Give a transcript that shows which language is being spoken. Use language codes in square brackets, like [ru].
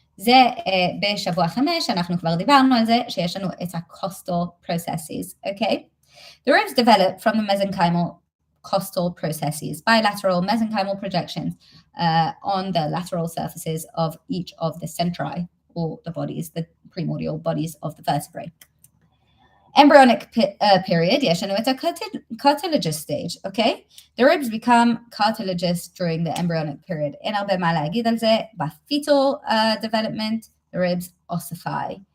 [he] זה בשבוע 5, אנחנו כבר דיברנו על זה, שיש לנו את ה-costal processes, okay? [en] The ribs develop from the mesenchymal costal processes, bilateral mesenchymal projections on the lateral surfaces of each of the centri, or the bodies, the primordial bodies of the vertebrae. [he] period, יש לנו את ה-cartilaginous stage, אוקיי? [en] The ribs become cartilaginous during the embryonic period. [he] אין הרבה מה להגיד על זה. [en] ב-fetal development, the ribs ossify.